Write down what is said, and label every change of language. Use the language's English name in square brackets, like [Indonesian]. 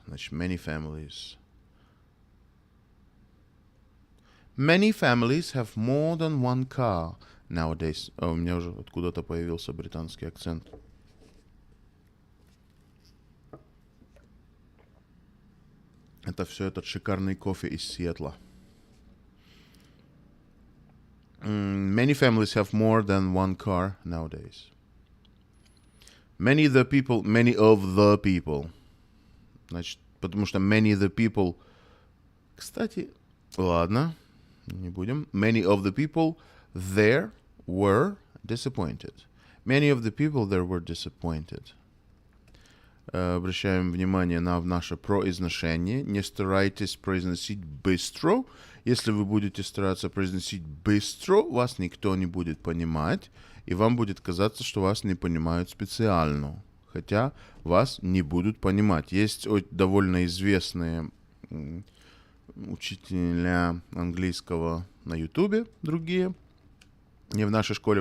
[Russian] Значит, [English] many families. Many families have more than one car nowadays. [Russian] У меня уже откуда-то появился британский акцент. Это все этот шикарный кофе из Сиэтла. [English] Many families have more than one car nowadays. Many of the people. [Russian] Значит, потому что [English] many of the people... [Russian] Кстати, ладно, не будем. [English] Many of the people there were disappointed. Many of the people there were disappointed. [Russian] Обращаем внимание на наше произношение. Не старайтесь произносить быстро. Если вы будете стараться произносить быстро, вас никто не будет понимать, и вам будет казаться, что вас не понимают специально. Хотя вас не будут понимать. Есть довольно известные учителя английского на Ютубе, другие. Не в нашей школе.